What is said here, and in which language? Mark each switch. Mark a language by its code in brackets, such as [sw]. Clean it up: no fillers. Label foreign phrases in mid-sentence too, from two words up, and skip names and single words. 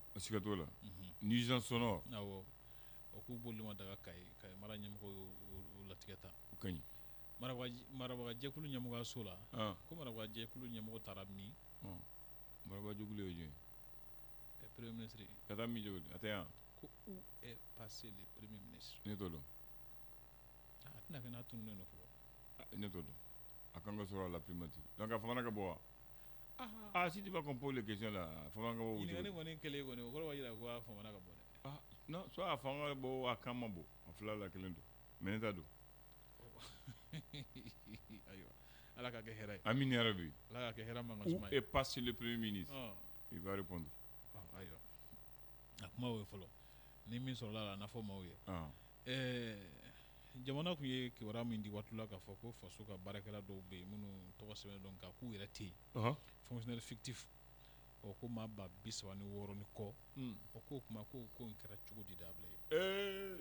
[bm] siga t'o la [fr] nuisance sonore [bm] awɔ o k'u bolili ma daga ka ye mara ɲɛmɔgɔ y'o latigɛ ta o ka ɲi marabagajɛkulu ɲɛmɔgɔyaso la ko marabagajɛkulu ɲɛmɔgɔ taara min marabagajɛkulu ye jumɛn [fr] premier ministre [bm] ka taa min cogo di a tɛ yan [fr] ko où est passé le premier ministre [bm] ne t'o dɔn a tɛna kɛ n'a tununnen don fɔlɔ ne t'o dɔn a kan ka sɔrɔ a la primature donc a famana ka bɔ wa [fr] si tu vas qu'on pose les questions là [bm] famana ka bɔ ɲininkali kɔni kɛlen kɔni o kɔrɔ b'a jira ko a famana ka bɔ dɛ [fr] non soit [bm] a fanga ka bɔ a kan ma bɔ a fila la kelen don mais ne t'a dɔn ayiwa ala ka kɛ hɛrɛ ye amina yarabi ala ka kɛ hɛrɛ man ka suma [fr] où est passé le premier ministre il va répondre [bm] ayiwa a kuma o ye fɔlɔ ni min sɔrɔla la a nafɔ maaw ye jamana tun ye kibaruya min di waati la k'a fɔ ko faso ka baarakɛla dɔw bɛ yen minnu tɔgɔ sɛbɛn dɔn nka k'u yɛrɛ tɛ yen [fr] fonctionnaire fictif [bm] ko maa ba 36 ni kɔ o k'o kuma ko in kɛra cogo di dabila ye